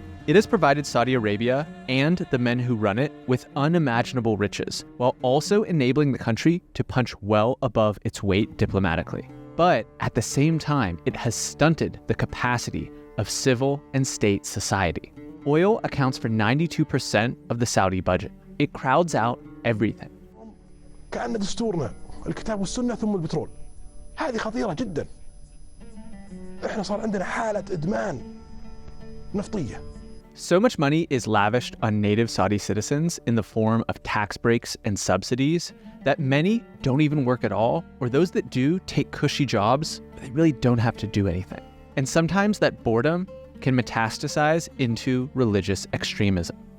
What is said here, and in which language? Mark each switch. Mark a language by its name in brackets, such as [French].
[English] It has provided Saudi Arabia and the men who run it with unimaginable riches, while also enabling the country to punch well above its weight diplomatically. But at the same time, it has stunted the capacity of civil and state society. Oil accounts for 92% of the Saudi budget. It crowds out everything. [Arabic] كأن دستورنا الكتاب والسنة ثم البترول. هذه خطيرة جدا. إحنا صار عندنا حالة إدمان نفطية. [English] So much money is lavished on native Saudi citizens in the form of tax breaks and subsidies that many don't even work at all, or those that do take cushy jobs, but they really don't have to do anything. And sometimes that boredom can metastasize into religious extremism.